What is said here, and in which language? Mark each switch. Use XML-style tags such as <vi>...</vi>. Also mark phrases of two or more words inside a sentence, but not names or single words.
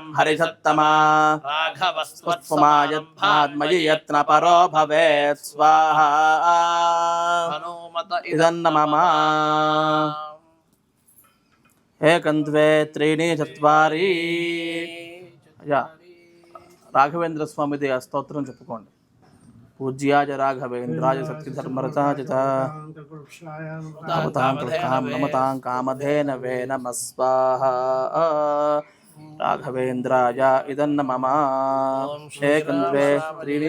<sa>हरिसत्तमा రాఘవస్త్వత్సమాయత్నాత్మయి त्वत्समायत्नात्मयि यत्न परो भवेत् स्वाहा హనుమత इदन्नमम एकं द्वे त्रीणि चत्वारि या</sa> <te>రాఘవేంద్ర స్వామిది ఆ స్తోత్రం చెప్పుకోండి</te> <sa>పూజ్యాయ రాఘవేంద్రాయ సత్యధర్మరతాయ నమతాం కామధేనవే నమః స్వాహా రాఘవేంద్రాయ ఇదన్నమమ ఏకం ద్వే త్రీణి</sa>